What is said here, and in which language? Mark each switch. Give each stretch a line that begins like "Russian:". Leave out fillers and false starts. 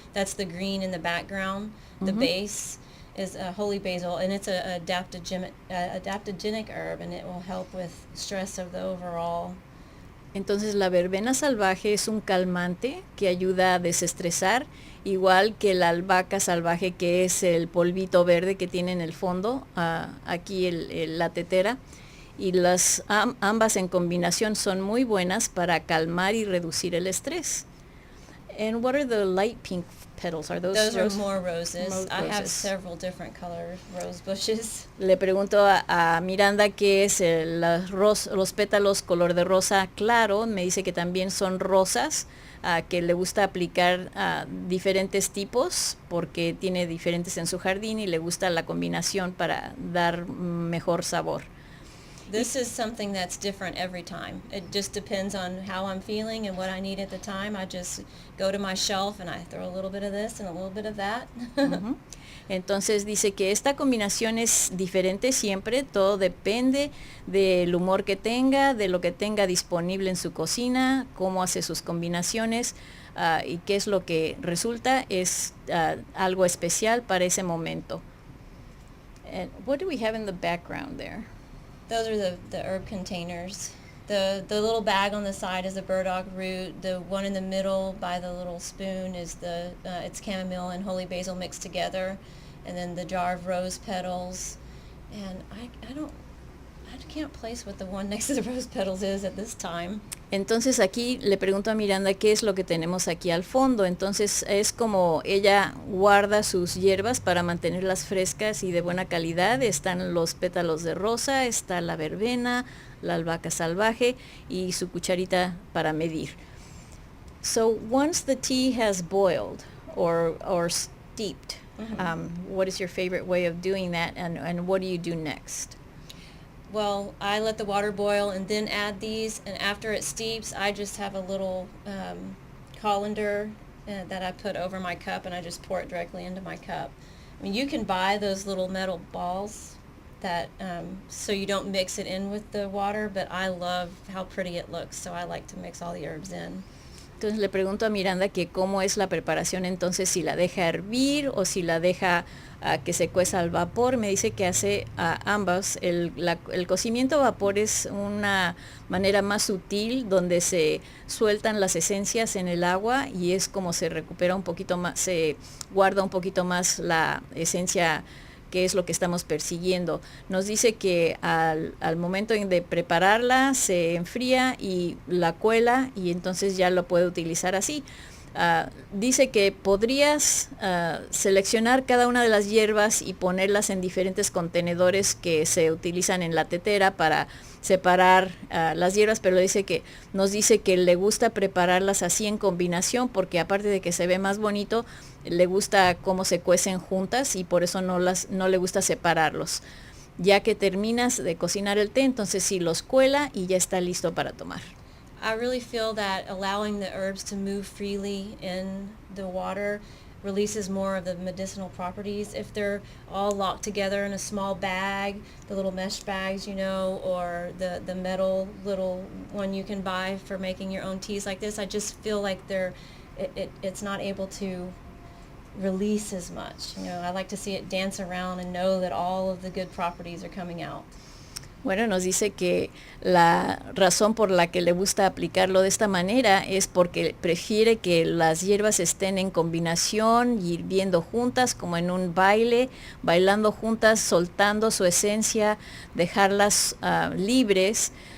English: That's the green in the background. The base is holy basil, and it's a adaptogenic herb, and it will help with stress of the overall.
Spanish: Entonces la verbena salvaje es un calmante que ayuda a desestresar, igual que la albahaca salvaje, que es el polvito verde que tiene en el fondo, aquí la tetera. Y ambas en combinación son muy buenas para calmar y reducir el estrés.
English: And what are the light pink petals? Are those are more roses. More I have roses. several different color rose bushes.
Spanish: Le pregunto a Miranda qué es los pétalos color de rosa claro. Me dice que también son rosas, que le gusta aplicar diferentes tipos porque tiene diferentes en su jardín y le gusta la combinación para dar mejor sabor.
English: This is something that's different every time. It just depends on how I'm feeling and what I need at the time. I just go to my shelf and I throw a little bit of this and a little bit of that.
Spanish: Entonces dice que esta combinación es diferente siempre, todo depende del humor que tenga, de lo que tenga disponible en su cocina, cómo hace sus combinaciones y qué es lo que resulta, es algo especial para ese momento.
English: And what do we have in the background there? Those are the herb containers. The little bag on the side is the burdock root. The one in the middle by the little spoon is it's chamomile and holy basil mixed together, and then the jar of rose petals. And I can't place what the one next to the rose petals is at this time.
Spanish: Entonces aquí le pregunto a Miranda qué es lo que tenemos aquí al fondo. Entonces es como ella guarda sus hierbas para mantenerlas frescas y de buena calidad. Están los pétalos de rosa, está la verbena, la albahaca salvaje y su cucharita para medir.
English: So once the tea has boiled or steeped, what is your favorite way of doing that, and what do you do next? Well, I let the water boil and then add these, and after it steeps, I just have a little colander that I put over my cup, and I just pour it directly into my cup. I mean, you can buy those little metal balls that so you don't mix it in with the water, but I love how pretty it looks, so I like to mix all the herbs in.
Spanish: Entonces le pregunto a Miranda que cómo es la preparación, entonces si la deja hervir o si la deja que se cueza al vapor. Me dice que hace ambas. El cocimiento a vapor es una manera más sutil donde se sueltan las esencias en el agua y es como se recupera un poquito más, se guarda un poquito más la esencia, que es lo que estamos persiguiendo. Nos dice que al momento de prepararla se enfría y la cuela y entonces ya lo puede utilizar así. Dice que podrías seleccionar cada una de las hierbas y ponerlas en diferentes contenedores que se utilizan en la tetera para separar las hierbas, pero nos dice que le gusta prepararlas así en combinación porque aparte de que se ve más bonito, le gusta cómo se cuecen juntas y por eso no le gusta separarlos. Ya que terminas de cocinar el té, entonces sí los cuela y ya está listo para tomar.
English: I really feel that allowing the herbs to move freely in the water releases more of the medicinal properties. If they're all locked together in a small bag, the little mesh bags, or the metal little one you can buy for making your own teas like this, I just feel like it's not able to release as much. I like to see it dance around and know that all of the good properties are coming out.
Spanish: Bueno, nos dice que la razón por la que le gusta aplicarlo de esta manera es porque prefiere que las hierbas estén en combinación y hirviendo juntas como en un baile, bailando juntas, soltando su esencia, dejarlas libres,